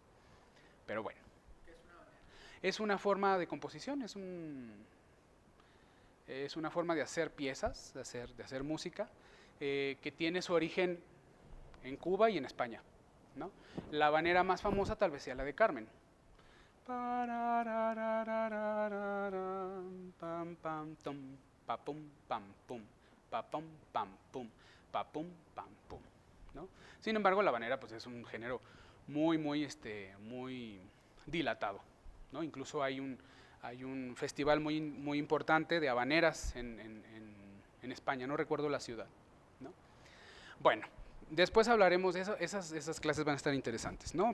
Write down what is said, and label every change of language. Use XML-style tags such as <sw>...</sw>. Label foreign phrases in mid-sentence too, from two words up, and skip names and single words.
<es>Pero bueno, es una forma de composición, es una forma de hacer piezas, de hacer música, que tiene su origen en Cuba y en España, ¿no? La habanera más famosa tal vez sea la de Carmen. Pam, pam, tum, pa pum, pam, pum, pa pum, pam, pum, pa pum, pam, pum, ¿no? Sin embargo, la habanera pues es un género muy dilatado, ¿no? Incluso hay un festival muy importante de habaneras en España, no recuerdo la ciudad, ¿no? Bueno, después hablaremos de eso, esas clases van a estar interesantes, ¿no?</es>